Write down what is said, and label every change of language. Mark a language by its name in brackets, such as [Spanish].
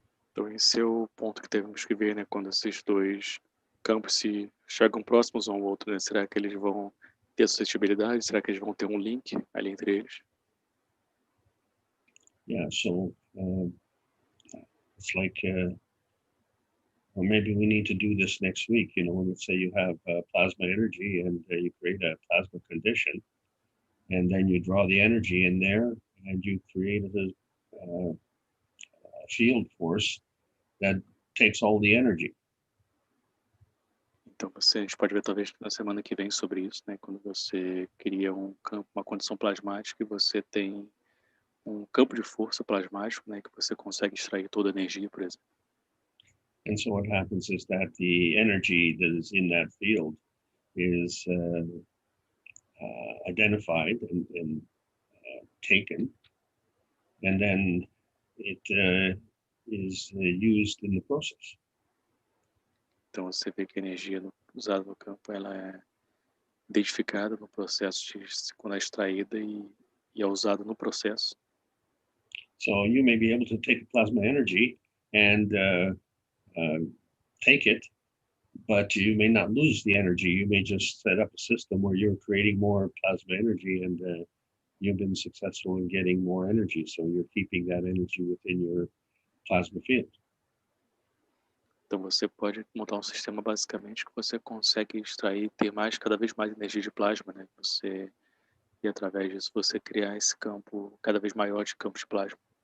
[Portuguese] Então esse é o ponto que temos que ver, né? Quando esses dois campos se chegam próximos um ao outro, né? Será que eles vão ter suscetibilidade? Será que eles vão ter um link ali entre eles? [English] Yeah, so it's like, well, maybe we need to do this next week. You know, let's say you have plasma energy and you create a plasma condition, and then you draw the energy in there and you create a field force that takes all the energy. [Portuguese] Então a gente pode ver talvez na semana que vem sobre isso, né? Quando você cria um campo, uma condição plasmática e você tem um campo de força plasmático, né? Que você consegue extrair toda a energia, por exemplo. [English] And so what happens is that the energy that is in that field is identified and taken, and then it is used in the process. [Portuguese] Então você vê que a energia usada no campo ela é identificada no processo de quando é extraída e e é usado no processo. [English] So you may be able to take plasma energy and take it, but you may not lose the energy. You may just set up a system where you're creating more plasma energy, and you've been successful in getting more energy. So you're keeping that energy within your plasma field. [Portuguese] Então você pode montar um sistema basicamente que você consegue extrair, ter cada vez mais energia de plasma, né? E através disso você criar esse campo cada vez maior de campo de plasma.